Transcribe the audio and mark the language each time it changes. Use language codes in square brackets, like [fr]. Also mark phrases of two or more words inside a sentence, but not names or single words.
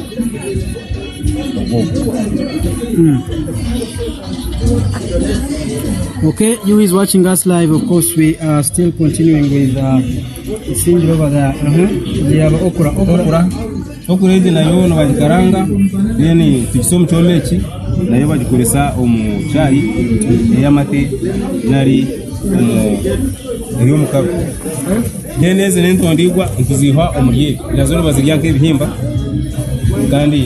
[en] Okay, you is watching us live. Of course, we are still continuing with the scene over there. We have [nyn] okura ije nayo no bajikaranga then tukisomu chomechi nayo bajikoresa omu chai eyamate nari omu mukaru then eze nentondigwa ntuzihwa omurye nazo bazirya nk'ebihimba kandi